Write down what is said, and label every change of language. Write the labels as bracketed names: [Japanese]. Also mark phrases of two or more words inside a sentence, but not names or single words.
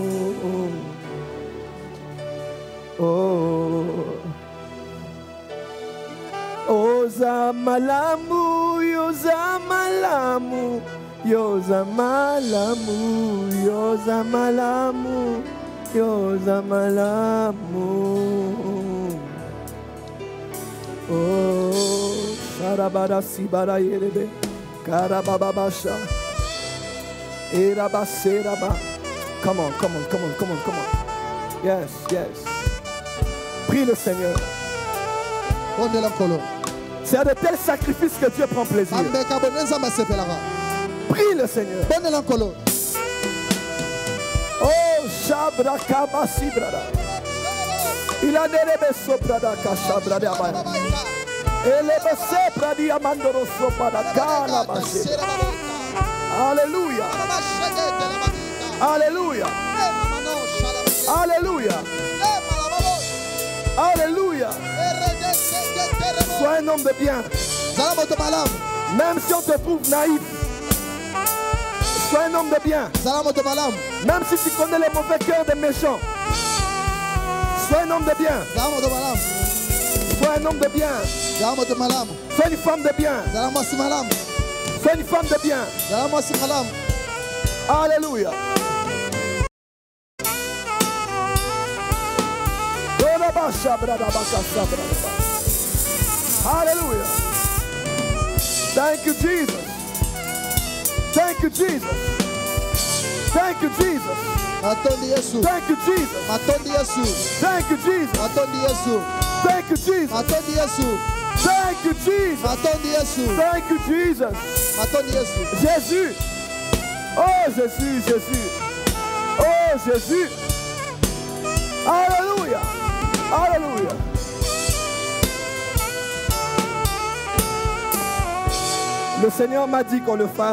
[English] Oh, Ozamalamu, Yozamalamu, Yozamalamu, Yozamalamu, Yozamalamu. Oh, Sharabara Sibara Yerebe, Karababasha, Erabaseraba. Come on, come on, come on, come on, come on. Yes, yes. [French] Prie le Seigneur. C'est à de tels sacrifices que Dieu prend plaisir. Prie le Seigneur. Oh, Shabra Kabasi Brada. Il a nerebe soprada Kashabra de Abaya. Elebe Sepradi Amandoro Sopada Gala Bashi. Alléluia. Alléluia. Alléluia. Alléluia. Sois un homme de bien. Même si on te trouve naïf. Sois un homme de bien. Même si tu connais les mauvais cœurs des méchants. Sois un homme de bien. Sois un homme de bien. Sois une femme de bien. Sois une femme de bien. Alléluia. [English] Hallelujah. Thank you, Jesus. Thank you, Jesus. Thank you, Jesus. Thank you, Jesus. Thank you, Jesus. Thank you, Jesus. Thank you, Jesus. Thank you, Jesus. [French] Jésus. Oh, Jésus, Jésus. Oh, Jésus. Alléluia. Alléluia. Le Seigneur m'a dit qu'on le fasse.